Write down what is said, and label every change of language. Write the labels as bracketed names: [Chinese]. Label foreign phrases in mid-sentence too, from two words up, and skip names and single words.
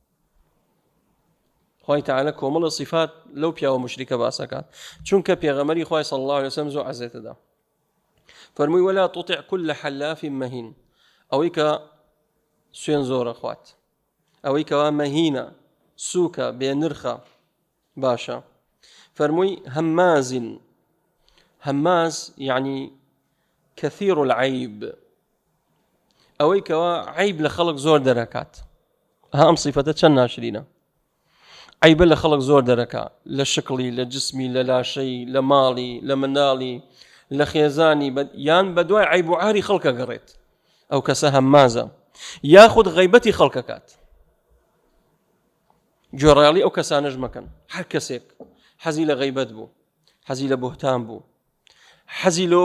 [Central Kurdish] خوای تعالی کۆمەڵە صفات لەو پیاوە مشریکە باسەکات چونکە پێغەمبەری خوای [Arabic] صلی الله علیه وسلم [Central Kurdish] زۆر عەزێتەدا فەرمووی [Arabic] ولا تطع كل حلاف مهين [Central Kurdish] ئەوەی کە سوێن زۆرە خوات ئەوەی کەوا مەهینە سووکە بێنرخە باشە فەرمووی [Arabic] هماز يعني كثير العيب [Central Kurdish] ئەوەی کەوا عیب لە خەڵک زۆر دەرەکات ها ئەم صیفەتە چەند ناشرینە عیبە لە خەڵک زۆر دەرەکات لە شکڵی لە جسمی لە لاشەی لە ماڵی لە منداڵی لە خێزانی یان بە دوای عیب و عاری خەڵکە گەڕێت ئەو کەسە هەمازە یاخود غیبەتی خەڵکەکات جۆڕایاڵی ئەو کەسانەش مەکەن هەر کەسێک حەزی لە غیبەت بوو حەزی لە بوهتان بوو حەزی لەوە